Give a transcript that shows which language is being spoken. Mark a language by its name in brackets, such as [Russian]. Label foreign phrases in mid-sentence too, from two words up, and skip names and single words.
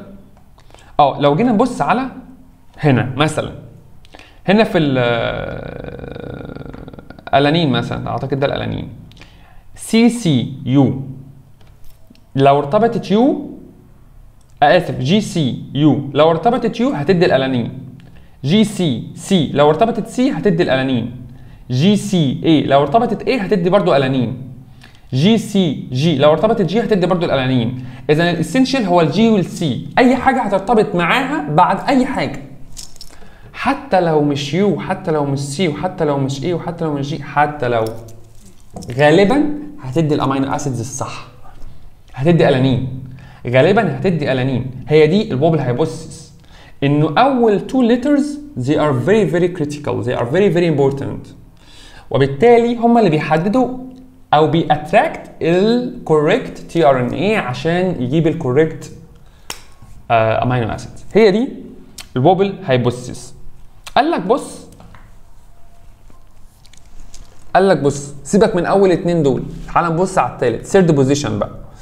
[Arabic] لو جينا نبص على هنا مثلا، هنا في الانين مثلا، اعتقد ده الانين سي سي يو، لو ارتبطت يو، اسف جي سي يو لو ارتبطت يو هتدي الالانين، جي سي سي لو ارتبطت سي هتدي الالانين، جي سي اي لو ارتبطت اي هتدي برضو الانين، جي سي جي لو ارتبطت جي هتدي برضو الالانين. اذا الاسينشال هو الجي والسي، اي حاجه هترتبط معاها بعد اي حاجه، حتى لو مش يو، حتى لو مش سي، وحتى لو مش اي، وحتى لو مش جي، حتى لو غالبا هتدي [English] the amino acids [Arabic] الصح، هتدي الانين، غالبا هتدي الانين. هي دي [English] the wobble hypothesis, [Arabic] انه اول [English] two letters they are very very critical, they are very very important، [Arabic] وبالتالي هم اللي بيحددوا او بيأتراكت [English] the correct t r n a [Arabic] عشان يجيب [English] the correct amino acid. [Arabic] هي دي [English] the wobble hypothesis. [Arabic] قال لك بص سيبك من اول اتنين دول، تعال نبص على التالت، [English] third position [Arabic] بقى.